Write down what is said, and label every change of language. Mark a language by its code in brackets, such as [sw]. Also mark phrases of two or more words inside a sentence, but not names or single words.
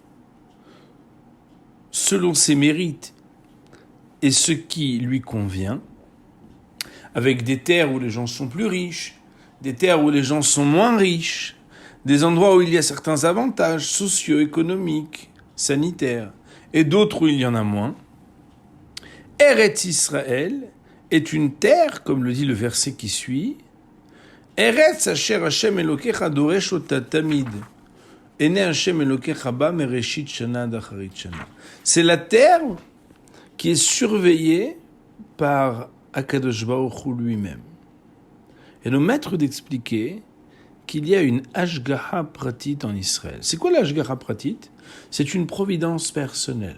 [fr] selon ses mérites et ce qui lui convient, avec des terres où les gens sont plus riches, des terres où les gens sont moins riches, des endroits où il y a certains avantages socio-économiques, sanitaires, et d'autres où il y en a moins. Eretz Israël est une terre, comme le dit le verset qui suit, [he] ארץ אשר ה' אלהיך דרש אתה תמיד, עיני ה' אלהיך בה מרשית שנה ואחרית שנה. [fr] C'est la terre qui est surveillée par Akadosh Baruch Hu lui-même. Et nos maîtres d'expliquer qu'il y a une [he] השגחה פרטית [fr] en Israël. C'est quoi la [he] השגחה פרטית [fr] ? C'est une providence personnelle.